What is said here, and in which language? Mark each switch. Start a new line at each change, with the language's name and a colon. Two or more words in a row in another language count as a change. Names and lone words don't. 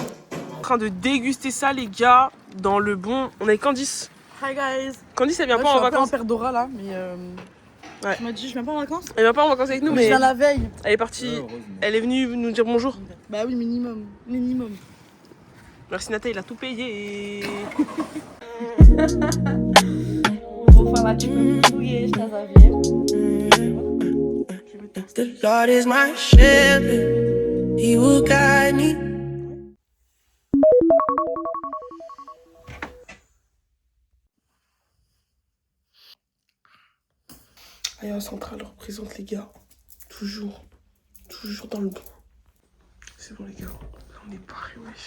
French: En train de déguster ça les gars dans le bon. On est avec Candice.
English: Hi guys.
French: Candice elle vient Moi, pas en je suis un peu vacances. en Perdora là, mais Ouais. tu m'as dit je viens pas en vacances. Elle vient pas en vacances avec nous Je mais viens la veille. elle est partie. Elle est venue nous dire bonjour. Bah oui, minimum. Merci Nathalie, il a tout payé.
Portuguese: Vou falar tipo em português, estás a ver?
English: The Lord is my shepherd. He will guide me.
French: Alliance Centrale représente les gars. Toujours dans le dos. C'est bon les gars, là on est paré wesh.